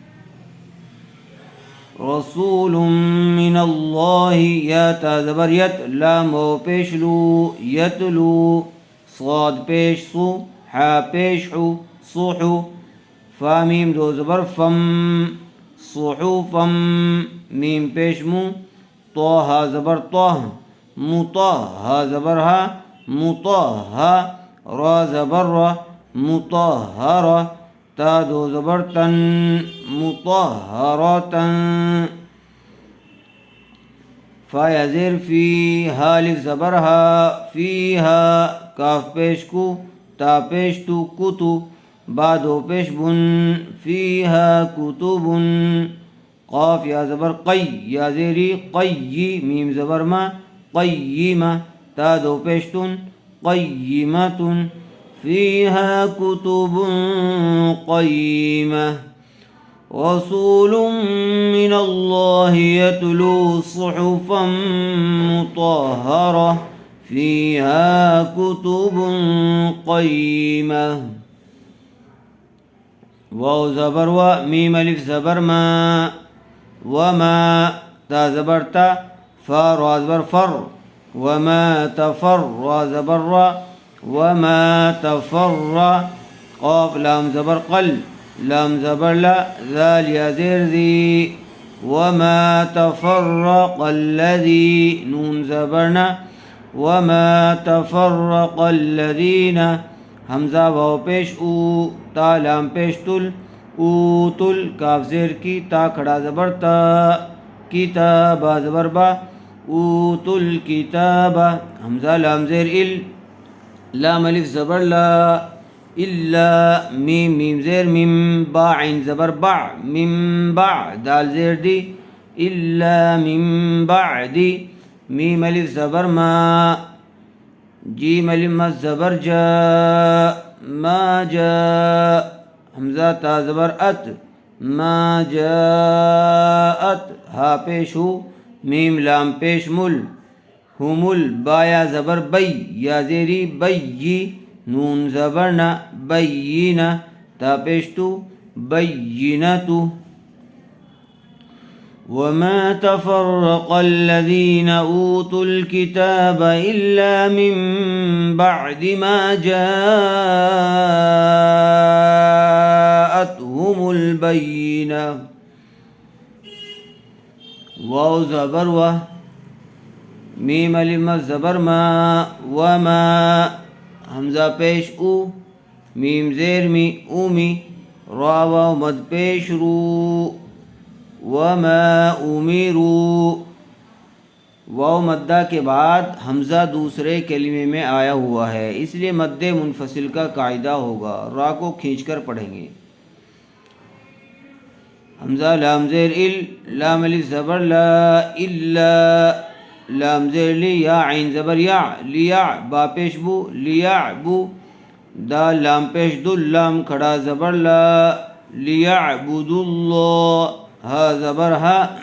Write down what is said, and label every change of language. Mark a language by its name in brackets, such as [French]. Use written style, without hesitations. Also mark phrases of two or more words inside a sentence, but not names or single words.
[Arabic] رسول من اللہ، [Urdu] یا تا زبر یت، لام و پیش لو، یتلو، صاد پیش سو، حا پیش حو، صحو، فا میم دو زبر فم، صحوفم، میم پیش مو، تو ہا زبر توہ، مطہ زبر ہا، مطہ، را زبر را، مطہر، تا دو زبر تن، مطہرتن، فا یا زیر فی، ہا لف زبر ہا، فیہا، کاف پیش کو، تا پیش تو، کتو، با دو پیش بن، فیہا کتبن، قاف یا زبر قی، یا زیری قی، میم زبر ما، قیمہ، تا دو پیش تن، قیمتن، [Arabic] فیہا کتب قیمہ، رسول من اللہ یتلو صحفا مطہرہ فیہا کتب قیمہ، [Urdu] واو زبر و، میم الف زبر ما، وما، تا زبر تا، فا را زبر فر، [Arabic] وما تفر، [Urdu] را زبر را، [Arabic] وما تفر، [Urdu] قاف لام زبر قل، لام زبر لا، ذال یا زیر دی، [Arabic] وما تفرق الذی، [Urdu] نون زبرنا، [Arabic] وما تفرق الذین، [Urdu] حمزہ واو پیش او، تا لام پیش تل، اوتل، کاف زیر کی، تا کھڑا زبر تا، کتاب زبر با، [Arabic] اوتوا الکتاب، [Urdu] حمزہ لام زیر ال، لام الف زبر لا، الا میم میم زیر میم، با عین زبر با، میم با دال زیر دی، [Arabic] الا من بعد، [Urdu] میم الف زبر ما، جیم الف مد زبر جا، [Arabic] ما جا، [Urdu] حمزہ تا زبر ات، [Arabic] ما جاءت، [Urdu] ہا پیش ہو، میم لام پیش مل، ہمل، با یا زبر بی، یا زیری بی، نون زبر نا، بینا، تا پیش تو، بینتو. [Arabic] وما تفرق الذين أوتوا الكتاب إلا من بعد ما جاءتهم البينة. [Urdu] واو زبر و، میم الف زبر ما، وما حمزہ پیش او، میم زیر می، اومی، را واو مد پیش رو، [Arabic] وما امروا، [Urdu] واو مدہ کے بعد حمزہ دوسرے کلمے میں آیا ہوا ہے، اس لیے مد منفصل کا قاعدہ ہوگا، را کو کھینچ کر پڑھیں گے. حمزہ لام زیر ال، لام الف زبر لا، الا لام زیر لی، یا عین زبر یا، لیا، با پیش بو، لیعبو، دال لام پیش دل، لام کھڑا زبر لا، [Arabic] لیعبدوا اللہ، [Urdu] ہا زبر ہا،